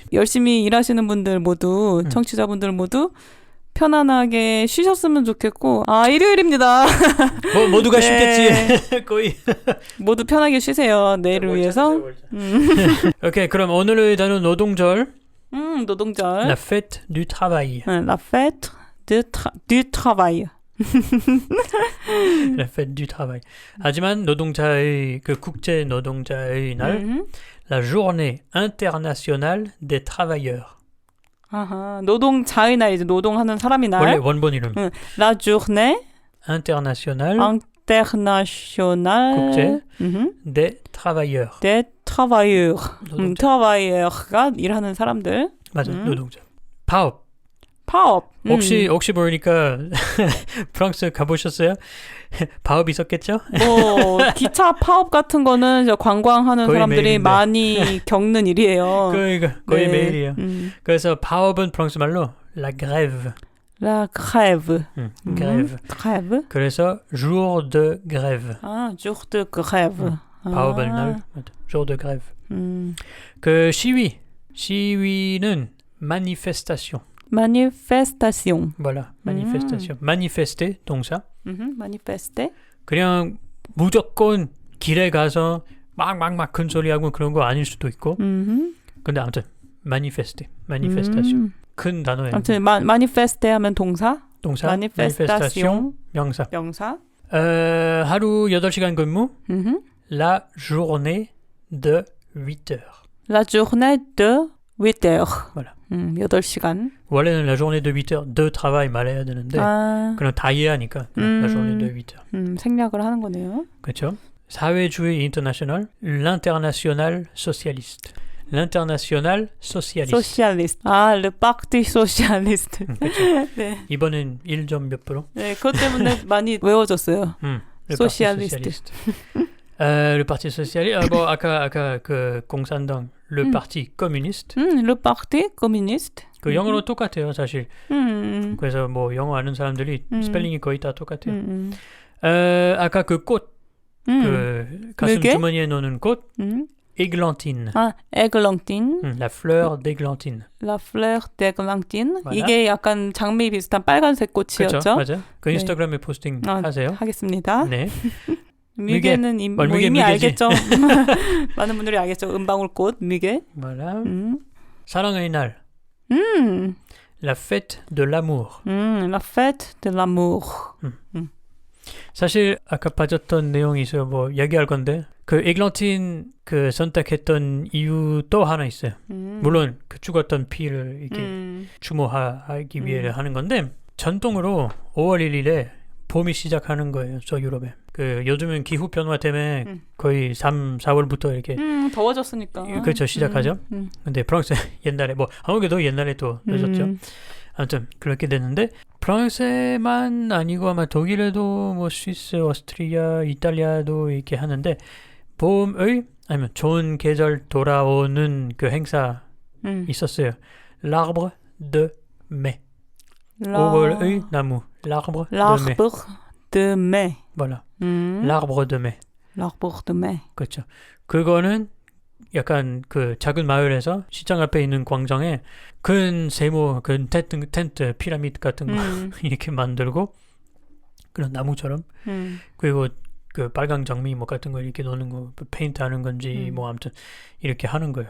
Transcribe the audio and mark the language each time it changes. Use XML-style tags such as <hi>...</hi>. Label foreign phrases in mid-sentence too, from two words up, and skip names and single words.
<ko>열심히 일하시는 분들 모두 청취자분들 모두 편안하게 쉬셨으면 좋겠고 일요일입니다. 모두가 쉽겠지. 거의 모두 편하게 쉬세요. 내일을 위해서. 오케이, 그럼 오늘의 단어 노동절. 노동절.</ko> <fr>La fête du travail. La fête du travail. La fête du travail.</fr> <ko>하지만 노동자의 그 국제 노동자의 날,</ko> <fr>la journée internationale des travailleurs.</fr> <ko>아하, 노동자의 날이죠. 노동하는 사람이 날. 원래 원본 이름.</ko> <fr>La journée internationale</fr> <ko>국제</ko> <fr>des travailleurs. des travailleurs.</fr> <ko>travailleur가 일하는 사람들. 맞아, 노동자. 파업. 혹시 모르니까 프랑스 가보셨어요? 파업 있었겠죠? 기차 파업 같은 거는 관광하는 사람들이 매일인데. 많이 겪는 일이에요. 거의 매일이에요. 그래서 파업은 프랑스 말로</ko> <fr>la grève. La grève. grève. 그래서 jour de grève. jour de grève.</fr> <ko>파업의 날,</ko> <fr>jour de grève.</fr> <ko>그 시위는 manifestation.</ko> <fr>manifestation. Voilà, manifestation. manifester,</fr> <ko>동사.</ko> <fr>manifester.</fr> <ko>그냥 무조건 길에 가서 막 큰 소리하고 그런 거 아닐 수도 있고. 근데 아무튼 manifestation. 큰 단어예요. 아무튼 manifester 하면 동사.</ko> <fr>manifestation.</fr> <ko>명사. 하루 8시간 근무.</ko> <fr>La journée de 8 heures. La journée de 8 heures. Voilà.</fr> <ko>8시간. 원래는</ko> <fr>la journée de 8 heures de travail</fr> <ko>말해야 되는데 그냥 다 이해하니까</ko> <fr>la journée de 8 heures.</fr> <ko>생략을 하는 거네요. 그렇죠. 사회주의 인터내셔널,</ko> <fr>l'international socialiste. l'international socialiste. socialiste. le parti socialiste.</fr> <ko>그렇죠. 네. 이번엔 1점 몇 프로? 네, 그것 때문에 많이 외워졌어요.</ko> <fr>socialiste. Le parti socialiste.</fr> <ko>아까 그 공산당,</ko> <fr>le parti communiste. le parti communiste.</fr> <ko>그 영어로 똑같아요, 사실. 그래서 영어 아는 사람들이 스펠링이 거의 다 똑같아요. 아까 그 꽃, 그 가슴 주머니에 넣는 꽃,</ko> <fr>églantine. églantine. La fleur d'églantine. La fleur d'églantine. voilà.</fr> <ko>이게 약간 장미 비슷한 빨간색 꽃이었죠? 그렇죠, 맞아요. 그 인스타그램에 포스팅 하세요. 하겠습니다. 네. 뮤게는 이미 알겠죠? 많은 분들이 알겠죠? 은방울꽃, 뮤게. voilà. 사랑의 날.</ko> <fr>La fête de l'amour. La fête de l'amour.</fr> <ko>사실 아까 빠졌던 내용이 있어요. 얘기할 건데 그 에글런틴 그 선택했던 이유 또 하나 있어요. 물론 그 죽었던 피를 이렇게 추모하기 위해 하는 건데 전통으로 5월 1일에 봄이 시작하는 거예요. 저 유럽에. 그 요즘은 기후 변화 때문에 거의 3, 4월부터 이렇게 더워졌으니까. 그렇죠. 시작하죠. 근데 프랑스 옛날에 뭐 한국에도 옛날에 또 늦었죠. 아무튼 그렇게 됐는데 프랑스만 아니고 아마 독일에도 뭐 스위스, 오스트리아, 이탈리아도 이렇게 하는데 봄의 아니면 좋은 계절 돌아오는 그 행사 있었어요.</ko> <fr>L'arbre de mai.</fr> <ko>5월의 나무.</ko> <fr>L'arbre de mai. Voilà. L'arbre de mai. L'arbre de mai.</fr> <ko>그렇죠. 그거는 약간 그 작은 마을에서 시장 앞에 있는 광장에 큰 세모, 큰 텐트, 피라미드 같은 거 이렇게 만들고 그런 나무처럼 그리고 그 빨강 장미 뭐 같은 거 이렇게 놓는 거 페인트 하는 건지 뭐 아무튼 이렇게 하는 거예요.</ko>